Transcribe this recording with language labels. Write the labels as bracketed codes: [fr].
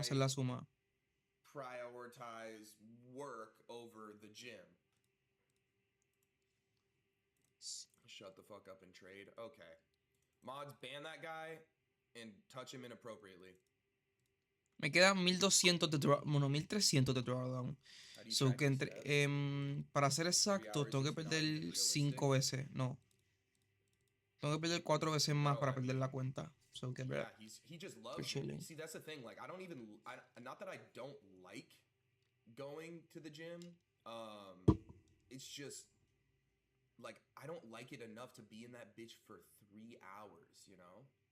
[es] hacer la suma. [en] prioritize work over the gym. Shut the fuck up and trade. Okay. Mods, ban that guy and touch him inappropriately. [es] Me quedan 1200 de drawdown. Bueno, 1300 de drawdown. So que para ser exacto, tengo que perder 5 veces. No. Tengo que perder 4 veces más para perder la cuenta. So que [en] yeah, he just loves it. See, that's the thing. Like, not that I don't like going to the gym. it's just like I don't like it enough to be in that bitch for 3 hours, you know?